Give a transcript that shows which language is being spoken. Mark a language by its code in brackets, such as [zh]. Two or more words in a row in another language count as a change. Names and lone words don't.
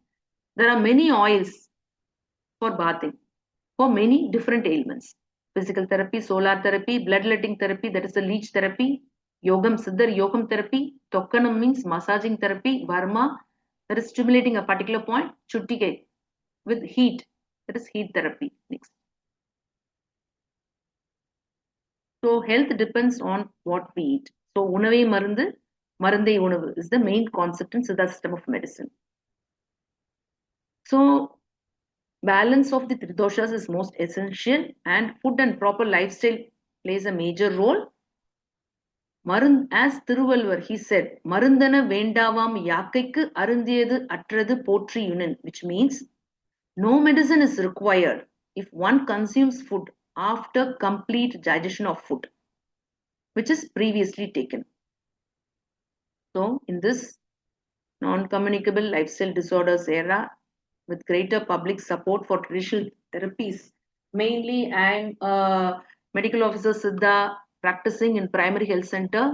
[en] There are many oils for bathing for many different ailments: physical therapy, solar therapy, bloodletting therapy, that is the leech therapy, yogam, Siddhar Yogam therapy, tokkanam means massaging therapy, varma, that is stimulating a particular point, chuttike with heat, that is heat therapy. Next. So health depends on what we eat. So [ta] உணவே மருந்து, மருந்தை உணவு [en] is the main concept in Siddha system of medicine. So balance of the three doshas is most essential, and food and proper lifestyle plays a major role. As Thiruvalvar, he said, [ta] மருந்தென வேண்டாவாம் யாக்கைக்கு அருந்தியது அற்றது போற்றி உணின், [en] which means no medicine is required if one consumes food after complete digestion of food, which is previously taken. So, in this non-communicable lifestyle disorders era, with greater public support for traditional therapies, mainly I'm a medical officer Siddha practicing in primary health center.